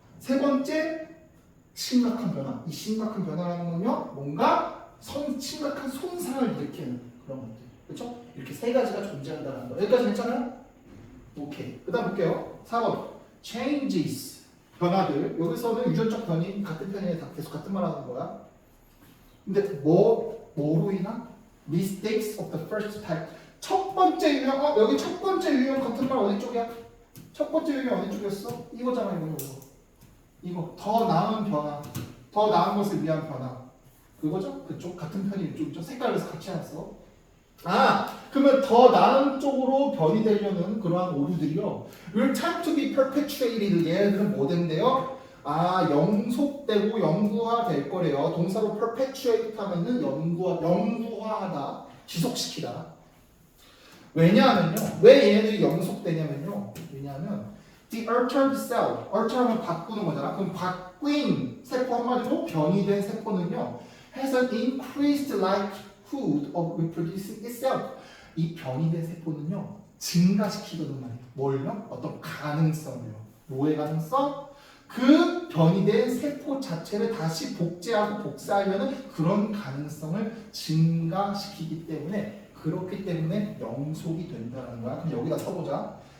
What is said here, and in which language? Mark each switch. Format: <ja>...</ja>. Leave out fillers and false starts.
<ko>세 번째 심각한 변화. 이 심각한 변화라는 건요, 뭔가 심각한 손상을 일으키는 그런 것들. 그렇죠? 이렇게 세 가지가 존재한다는 거. 여기까지 괜찮아요? 오케이. 그 다음 볼게요. 4번.</ko> <en>changes.</en> <ko>변화들. 여기서는 유전적 변이 같은 편이에 다 계속 같은 말 하는 거야. 근데 뭐로 인한?</ko> <en>mistakes of the first type.</en> <ko>첫 번째 유형, 여기 첫 번째 유형 같은 말 어디 쪽이야? 첫 번째 유형 어디 쪽이었어? 이거잖아, 이거. 더 나은 변화. 더 나은 것을 위한 변화. 그거죠? 그쪽 같은 편이 이쪽이죠? 색깔에서 같이 해놨어. 그러면 더 나은 쪽으로 변이 되려는 그러한 오류들이요.</ko> <en>will tend to be perpetuated.</en> <ko>얘네들은 뭐 된대요? 영속되고 영구화될 거래요. 동사로 perpetuate 하면은 영구화하다, 지속시키다. 왜냐하면요. 왜 얘네들이 영속되냐면요. 왜냐하면</ko> <en>the altered cell,</en> <ko>alter하면 바꾸는 거잖아. 그럼 바뀐 세포 한마디로 변이된 세포는요,</ko> <en>has an increased likelihood of reproducing itself.</en> <ko>이 변이된 세포는요, 증가시키거든 말이에요. 뭘요? 어떤 가능성을요. 뭐의 가능성? 그 변이된 세포 자체를 다시 복제하고 복사하려는 그런 가능성을 증가시키기 때문에, 그렇기 때문에 영속이 된다는 거야. 그럼 여기다 써보자.</ko>